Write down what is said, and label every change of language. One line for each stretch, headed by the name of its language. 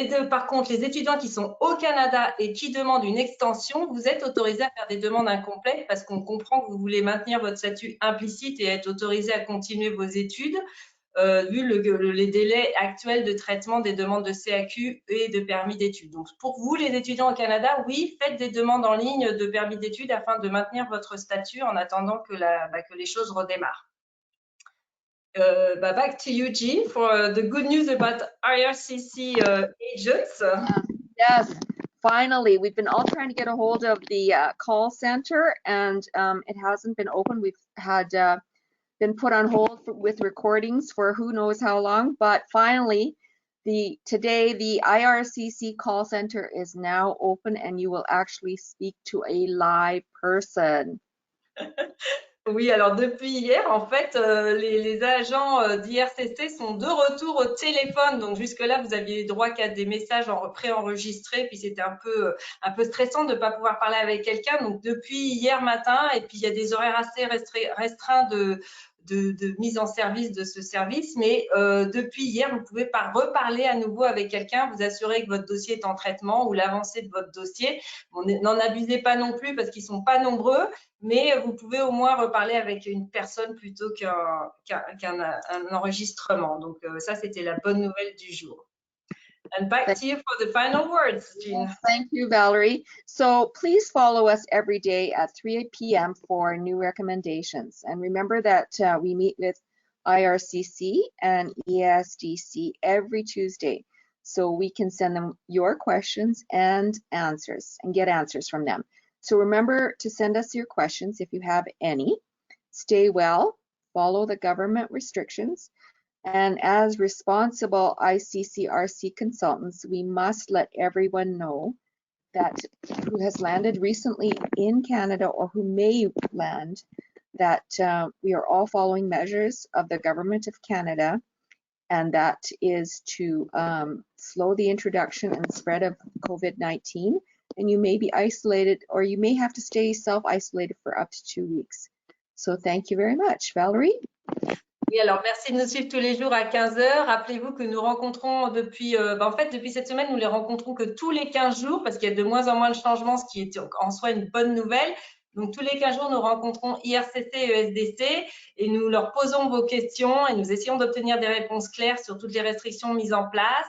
French: Par contre, les étudiants qui sont au Canada et qui demandent une extension, vous êtes autorisés à faire des demandes incomplètes parce qu'on comprend que vous voulez maintenir votre statut implicite et être autorisé à continuer vos études, vu les délais actuels de traitement des demandes de CAQ et de permis d'études. Donc, pour vous, les étudiants au Canada, oui, faites des demandes en ligne de permis d'études afin de maintenir votre statut en attendant que les choses redémarrent.
English: Back to you, Jean, for the good news about IRCC agents. Yes, finally, we've been all trying to get a hold of the call center, and it hasn't been open. We've had been put on hold with recordings for who knows how long, but finally, today the IRCC call center is now open, and you will actually speak to a live person.
French: Oui, alors depuis hier, en fait, les agents d'IRCC sont de retour au téléphone. Donc jusque-là, vous aviez droit qu'à des messages préenregistrés, puis c'était un peu stressant de ne pas pouvoir parler avec quelqu'un. Donc depuis hier matin, et puis il y a des horaires assez restreints de mise en service de ce service, mais depuis hier, vous pouvez reparler à nouveau avec quelqu'un, vous assurer que votre dossier est en traitement ou l'avancée de votre dossier. Bon, n'en abusez pas non plus parce qu'ils sont pas nombreux, mais vous pouvez au moins reparler avec une personne plutôt qu'un enregistrement. Donc ça, c'était la bonne nouvelle du jour.
English: And back to you for the final words, Jean. Thank you, Valerie. So please follow us every day at 3 p.m. for new recommendations. And remember that we meet with IRCC and ESDC every Tuesday. So we can send them your questions and answers and get answers from them. So remember to send us your questions if you have any. Stay well, follow the government restrictions. And as responsible ICCRC consultants, we must let everyone know that who has landed recently in Canada or who may land that we are all following measures of the Government of Canada, and that is to slow the introduction and spread of COVID-19. And you may be isolated or you may have to stay self-isolated for up to 2 weeks. So thank you very much. Valerie?
French: Oui, alors merci de nous suivre tous les jours à 15 h. Rappelez-vous que nous rencontrons depuis cette semaine, nous les rencontrons que tous les 15 jours parce qu'il y a de moins en moins de changements, ce qui est en soi une bonne nouvelle. Donc, tous les 15 jours, nous rencontrons IRCC et ESDC et nous leur posons vos questions et nous essayons d'obtenir des réponses claires sur toutes les restrictions mises en place.